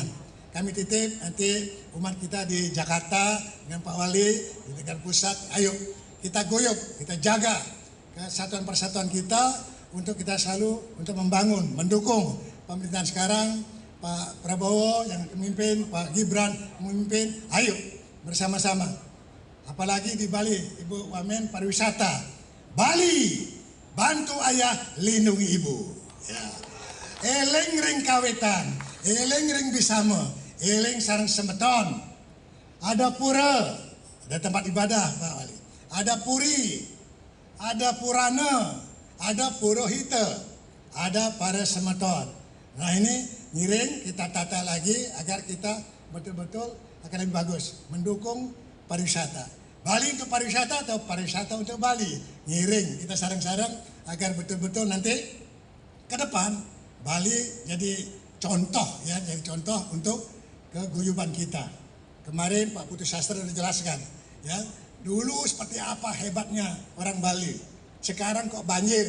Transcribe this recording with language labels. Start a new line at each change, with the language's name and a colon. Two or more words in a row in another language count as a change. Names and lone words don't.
Indonesian: Kami titip nanti umat kita di Jakarta dengan Pak Wali di tingkat pusat, ayo kita guyup, kita jaga kesatuan persatuan kita untuk kita selalu untuk membangun, mendukung pemerintahan sekarang. Pak Prabowo yang memimpin, Pak Gibran memimpin, ayo bersama-sama. Apalagi di Bali, Ibu Wamen pariwisata. Bali, bantu ayah, lindungi ibu. Ya.
Balinese: Eleng ring kawetan, eleng ring bisama, eleng sarang semeton.
Indonesian: Ada pura, ada tempat ibadah Pak Wali. Ada puri, ada purana, ada purohita, ada para semeton. Nah ini ngiring kita tata lagi agar kita betul-betul akan lebih bagus mendukung pariwisata. Bali untuk pariwisata atau pariwisata untuk Bali. Ngiring kita sarang-sarang agar betul-betul nanti ke depan Bali jadi contoh ya, jadi contoh untuk keguyuban kita. Kemarin Pak Putu Sastra sudah jelaskan ya, dulu seperti apa hebatnya orang Bali. Sekarang kok banjir.